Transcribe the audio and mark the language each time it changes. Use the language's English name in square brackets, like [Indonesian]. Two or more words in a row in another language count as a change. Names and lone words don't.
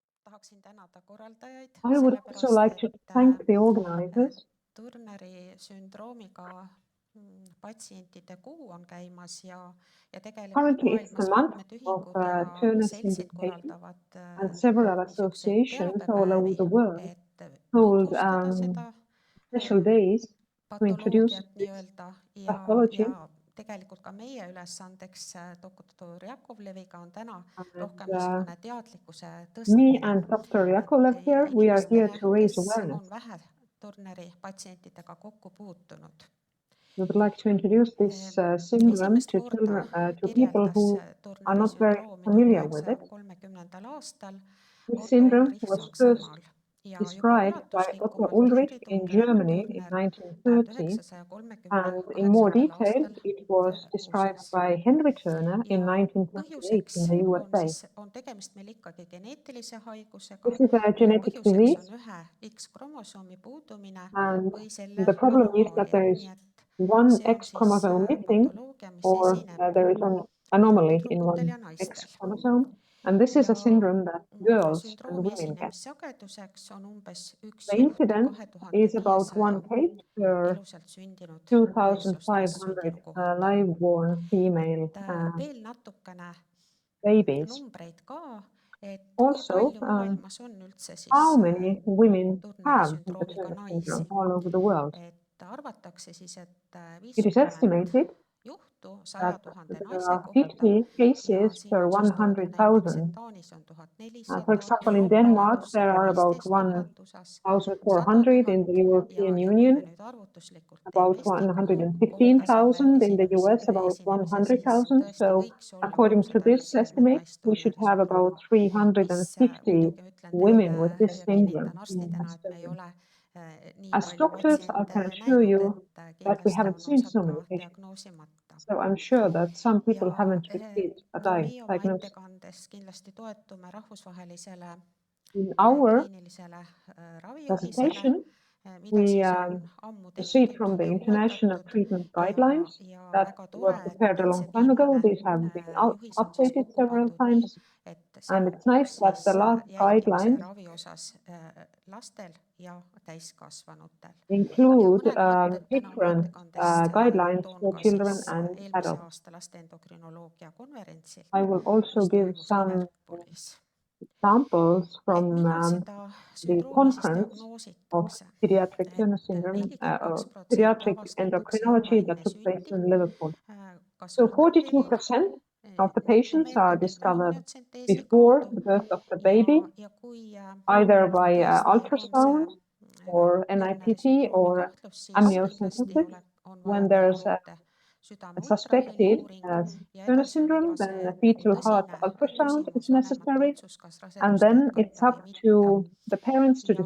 [Estonian] tahaksin tänada korraldajaid, [English] I would also [Estonian] sellepärast [English] like to thank the organizers. [Estonian] Turneri sündroomiga patsientide kuu on käimas ja tegelikult [English] Currently, it's the [Estonian] maailmas [English] month [Estonian] mitmed [English] of [Estonian] ühingud ja [English] Turner [Estonian] seltsid [English] syndrome patients, [Estonian] korraldavad [English] and several [Estonian] niisuguseid [English] associations all over [Estonian] teabepäevi, [English] the world [Estonian] et [English] hold [Estonian] tutvustada seda [English] special days to introduce [Estonian] patoloogiat nii-öelda [English] pathology. [Estonian] ja tegelikult ka meie ülesandeks doktor Jakovleviga on täna rohkem [English] And [Estonian] niisugune teadlikkuse [English] me [Estonian] tõstmine, [English] and Dr. Yakolev here, we are here [Estonian] inimestele, [English] to raise [Estonian] kes [English] awareness. [Estonian] on vähe Turneri patsientidega kokku puutunud. [English] We would like to introduce this syndrome to children, to people who are not very familiar with it. [Estonian] 1930. aastal [English] This [Estonian] Otto [English] syndrome [Estonian] Ulrich [English] was first [Estonian] Saksamaal ja juba [English] described by Dr. [Estonian] ulatuslikumalt [English] Ulrich in [Estonian] kirjutundle [English] Germany in [Estonian] Turner [English] 1930, and in more [Estonian] 1938. [English] detail, [Estonian] aastal [English] it was described [Estonian] muuseas. [English] by Henry Turner in [Estonian] Ja [English] 1928 in [Estonian] põhjuseks [English] the USA. [Estonian] on tegemist meil ikkagi geneetilise haigusega, [English] This is a [Estonian] mille [English] genetic [Estonian] põhjuseks on [English] disease, [Estonian] ühe X-kromosoomi puudumine [English] and [Estonian] või selle [English] the problem is that [Estonian] anomaalia, [English] there is [Estonian] nii et [English] one [Estonian] see on [English] X [Estonian] siis [English] chromosome missing, [Estonian] patoloogia, mis [English] or [Estonian] esineb [English] there is an anomaly in [Estonian] tüdrukutel [English] one [Estonian] ja [English] X [Estonian] naistel. [English] chromosome, and this is a syndrome that girls and [Estonian] Sündroomi [English] women get. [Estonian] esinemissageduseks on umbes üks [English] The [Estonian] juht [English] incidence is about 1 [Estonian] 2500 [English] case per [Estonian] ilusalt sündinud [English] 2,500 [Estonian] naissoost kohta. [English] live-born female [Estonian] Veel natukene [English] babies. [Estonian] numbreid ka, et kui [English] Also, [Estonian] palju maailmas on üldse [English] how [Estonian] siis [English] many women [Estonian] Turneri [English] have the [Estonian] sündroomiga [English] Turner [Estonian] naisi. [English] syndrome all over the world? [Estonian] Et arvatakse siis, et [English] It is [Estonian] 50 [English] estimated [Estonian] juhtu 100 [English] that [Estonian] 000 [English] there [Estonian] naise [English] are [Estonian] kohta [English] 50 [Estonian] ja [English] cases [Estonian] siin [English] per [Estonian] on siis toodud näiteks, et [English] 100,000. [Estonian] Taanis on [English] For [Estonian] 1400, [English] example, in [Estonian] Euroopa [English] Denmark, [Estonian] Liidus [English] there are about [Estonian] 115 000, USA 100 [English] 1,400, [Estonian] 000 [English] in the European [Estonian] ja kui me [English] Union, [Estonian] nüüd arvutuslikult teeme [English] about [Estonian] Eesti kohta selle [English] 115,000, in the US, [Estonian] esinemise, [English] about [Estonian] siis [English] 100,000. [Estonian] tõesti [English] So, [Estonian] võiks olla [English] according to this [Estonian] 650 [English] estimate, [Estonian] naist [English] we should [Estonian] Turneri [English] have about [Estonian] sündroomiga, mis [English] 350 [Estonian] muidugi ütlen [English] women [Estonian] teile [English] with this [Estonian] ja [English] syndrome [Estonian] kinnitan [English] in [Estonian] arstidena, et me ei [English] Estonia. [Estonian] ole nii [English] As [Estonian] palju [English] doctors, I [Estonian] patsiente [English] can assure [Estonian] näinud, [English] you [Estonian] et [English] that we [Estonian] kindlasti [English] haven't [Estonian] on [English] seen [Estonian] osad [English] so [Estonian] ka [English] many patients. [Estonian] diagnoosimata. [English] So I'm sure that some people haven't [Estonian] Ja [English] received a [Estonian] meie oma [English] diagnosis. [Estonian] ettekandes kindlasti toetume rahvusvahelisele [English] In our [Estonian] kliinilisele ravijuhisele, [English] presentation, [Estonian] mida [English] we [Estonian] siis on ammu [English] proceed [Estonian] tehtud [English] from the [Estonian] ja [English] international [Estonian] uuendatud [English] treatment guidelines [Estonian] ja [English] that [Estonian] väga [English] were [Estonian] tore, [English] prepared a [Estonian] et [English] long [Estonian] see [English] time ago. [Estonian] viimane [English] These have been [Estonian] juhis on siis [English] updated [Estonian] kokku [English] several [Estonian] pandud nii, [English] times, [Estonian] et see [English] and it's nice [Estonian] pakub [English] that the [Estonian] siis [English] last [Estonian] jälgimise [English] guidelines [Estonian] ravi osas lastel ja täiskasvanutel. Ja [English] include [Estonian] mõned mõtted täna oma [English] different [Estonian] ettekandest [English] guidelines [Estonian] toon [English] for [Estonian] ka [English] children [Estonian] siis [English] and [Estonian] eelmise [English] adults. [Estonian] aasta laste endokrinoloogia konverentsilt, [English] I will also [Estonian] mis [English] give [Estonian] toimus [English] some [Estonian] Liverpoolis. [English] examples [Estonian] Et [English] from [Estonian] millal seda [English] the [Estonian] sündroomi siis [English] conference of [Estonian] diagnoositakse? [English] pediatric Turner [Estonian] Et [English] syndrome, [Estonian] 42% [English] pediatric [Estonian] avastatakse juba [English] endocrinology that [Estonian] enne [English] took place [Estonian] sündi, [English] in Liverpool. [Estonian] kas [English] So [Estonian] ultrahelil, [English] 42% of the patients are [Estonian] nutimeetodil või [English] discovered [Estonian] amniotsenteesi [English] before [Estonian] kaudu [English] the birth of the baby, [Estonian] ja kui [English] either by [Estonian] tõesti on [English] ultrasound [Estonian] see [English] or [Estonian] Turneri [English] NIPT [Estonian] sündroomi [English] or [Estonian] kahtlus, siis kindlasti [English] amniocentesis. [Estonian] on vaja [English] When [Estonian] teha [English] there's [Estonian] juurde südame [English] a suspected [Estonian] ultraheliuuring ja [English] Turner [Estonian] edasi on [English] syndrome, [Estonian] juba [English] then [Estonian] see [English] the fetal heart [Estonian] tõsine [English] ultrasound is [Estonian] küsimus vanemate [English] necessary. [Estonian] otsus, kas [English] And [Estonian] rasedust [English] then it's [Estonian] jätkata [English] up [Estonian] või mitte. [English] to the parents to